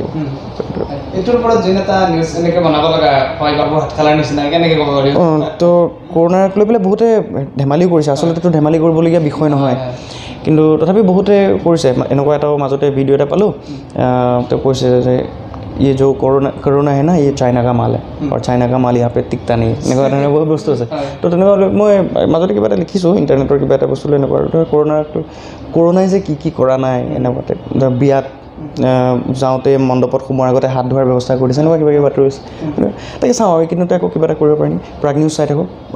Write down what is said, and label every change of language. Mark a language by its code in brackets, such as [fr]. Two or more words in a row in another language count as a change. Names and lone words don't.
[as] এইটোৰ ওপৰত যোন এটা নিউজ এনেকৈ বনাব লগা হয় বাবু হাত খেলাৰ নিচিনা কেনেকৈ ক'ব পাৰি তো কৰোণাক লৈ পেলাই বহুতে ধেমালিও কৰিছে আচলতেতো ধেমালি কৰিবলগীয়া বিষয় নহয় কিন্তু তথাপি বহুতে কৰিছে এনেকুৱা এটা মাজতে ভিডিঅ' এটা পালোঁ তেওঁ কৈছে যে [hi] ये जो कोरोना है ना ये चाइना का माल है और चाइना का माल यहाँ पे टिकता नहीं [as] এনেকুৱা ধৰণৰ বহুত বস্তু আছে তো তেনেকুৱা মই মাজতে কিবা এটা লিখিছোঁ ইণ্টাৰনেটৰ কিবা এটা বস্তু লৈ এনেকুৱা কৰোণাই যে কি কৰা নাই এনেকুৱাতে বিয়াত যাওঁতে মণ্ডপত সোমোৱাৰ আগতে হাত ধোৱাৰ ব্যৱস্থা কৰিছে এনেকুৱা কিবা বাতৰি হৈছে তাকে চাওঁ আৰু কিন্তু আকৌ কিবা এটা কৰিব পাৰিম প্ৰাগ নিউজ চাই থাকোঁ